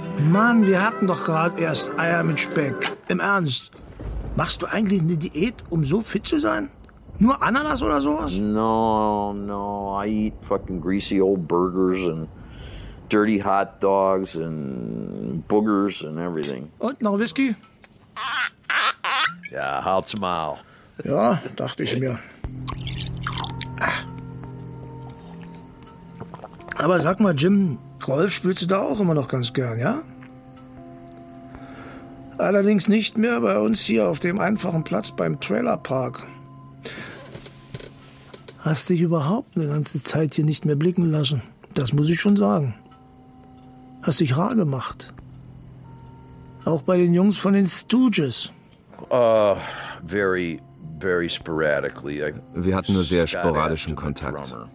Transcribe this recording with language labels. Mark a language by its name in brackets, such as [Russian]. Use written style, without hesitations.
[German] Mann, wir hatten doch gerade erst Eier mit Speck. Im Ernst, machst du eigentlich eine Diät, um so fit zu sein? Nur Ananas oder sowas? [English] No, no, I eat fucking greasy old burgers and dirty hot dogs and boogers and everything. [German] Und noch Whisky? Ja, halt's mal. Ja, dachte ich mir. Aber sag mal, Jim, Golf spielst du da auch immer noch ganz gern, ja? Allerdings nicht mehr bei uns hier auf dem einfachen Platz beim Trailerpark. Hast dich überhaupt eine ganze Zeit hier nicht mehr blicken lassen. Das muss ich schon sagen. Hast dich rar gemacht. Auch bei den Jungs von den Stooges. [English] Very, very sporadically. [German] Wir hatten nur sehr sporadischen Kontakt.